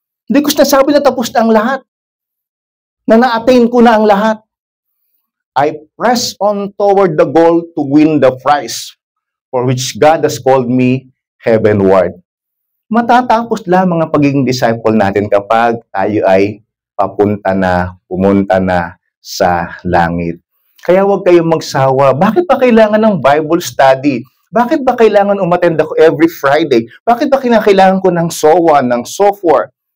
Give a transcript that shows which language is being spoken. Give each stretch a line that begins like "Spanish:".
Filipino: Hindi ko sinasabi na tapos na ang lahat. Na na-attain ko na ang lahat.
English: I press on toward the goal to win the prize for which God has called me heavenward.
Filipino: Matatapos lamang ang pagiging disciple natin kapag tayo ay pumunta na sa langit. Kaya huwag kayong magsawa. Bakit ba kailangan ng Bible study? Bakit ba kailangan umattend ako
English: every Friday?
Filipino: Bakit ba kinakailangan ko ng SOA, ng SOFOR?